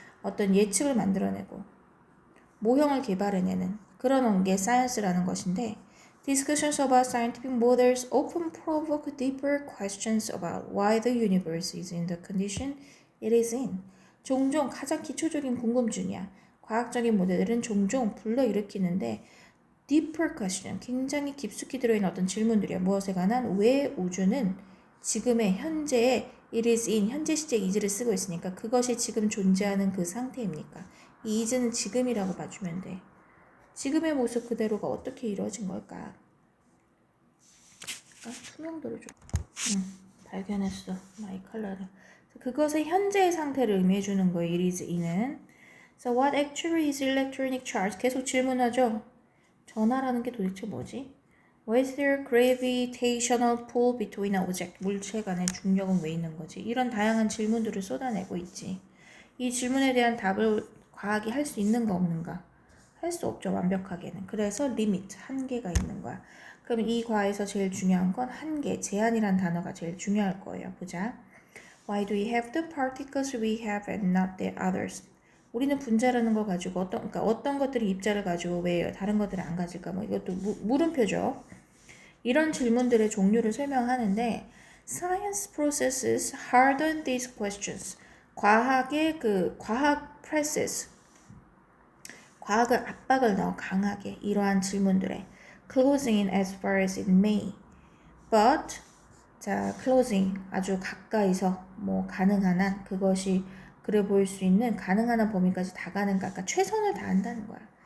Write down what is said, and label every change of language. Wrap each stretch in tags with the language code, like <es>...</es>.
<ko>어떤 예측을 만들어내고 모형을 개발해내는 그런 게 사이언스라는 것인데</ko> <en>Discussions about scientific models often provoke deeper questions about why the universe is in the condition it is in.</en> <ko>종종 가장 기초적인 궁금증이야. 과학적인 모델들은 종종 불러일으키는데</ko> <en>deeper question,</en> <ko>굉장히 깊숙이 들어있는 어떤 질문들이야. 무엇에 관한 왜 우주는 지금의 현재의</ko> <en>it is in,</en> <ko>현재 시제 is를 쓰고 있으니까 그것이 지금 존재하는 그 상태입니까? 이 is는 지금이라고 봐주면 돼. 지금의 모습 그대로가 어떻게 이루어진 걸까? 투명도를 좀 발견했어. 마이 컬러를. 그것의 현재의 상태를 의미해주는 거예요.</ko> <en>it is in은. So what actually is electronic charge?</en> <ko>계속 질문하죠. 전하라는 게 도대체 뭐지?</ko> <en>Why is there gravitational pull between objects?</en> <ko>물체 간의 중력은 왜 있는 거지? 이런 다양한 질문들을 쏟아내고 있지. 이 질문에 대한 답을 과학이 할 수 있는가 없는가? 할 수 없죠, 완벽하게는. 그래서 리미트, 한계가 있는 거야. 그럼 이 과에서 제일 중요한 건 한계, 제한이란 단어가 제일 중요할 거예요. 보자.</ko> <en>Why do we have the particles we have and not the others?</en> <ko>우리는 분자라는 걸 가지고 어떤 것들이 입자를 가지고 왜 다른 것들을 안 가질까? 뭐 이것도 물음표죠. 이런 질문들의 종류를 설명하는데</ko> <en>Science processes harden these questions.</en> <ko>과학의 과학 process, 과학을 압박을 넣어 강하게 이러한 질문들에</ko> <en>closing in as far as it may.</en> <ko>But 자, closing 아주 가까이서 뭐 가능한 한 그것이 그래 보일 수 있는 가능한 한 범위까지 다 가는가? 그러니까 최선을 다한다는 거야.</ko>